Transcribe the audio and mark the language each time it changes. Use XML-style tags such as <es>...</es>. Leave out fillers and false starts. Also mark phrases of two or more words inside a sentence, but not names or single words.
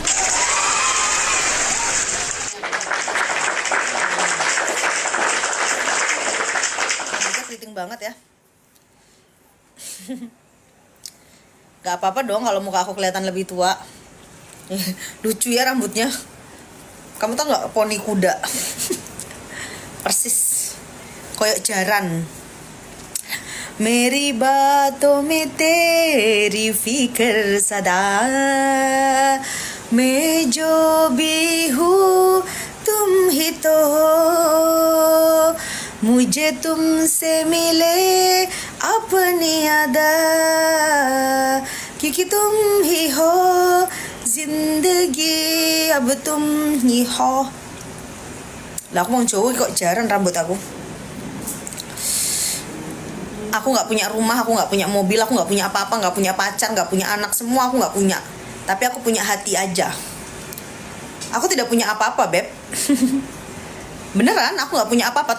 <id>Rambutnya keriting banget ya. Gak apa-apa dong kalau muka aku kelihatan lebih tua. Lucu ya rambutnya. Kamu tau nggak poni kuda?</id> <jv>Persis koyok jaran.</jv> <hi>मेरी बातों में तेरी फिक्र सदा मैं जो भी हूँ तुम ही तो हो मुझे तुमसे मिले अपनी अदा क्योंकि तुम ही हो जिंदगी अब तुम ही हो.</hi> <id>Lah aku mau cowok kok jarang rambut aku. Aku nggak punya rumah, aku nggak punya mobil, aku nggak punya apa-apa, nggak punya pacar, nggak punya anak, semua aku nggak punya. Tapi aku punya hati aja. Aku tidak punya apa-apa, Beb. Beneran, aku nggak punya apa-apa.</id>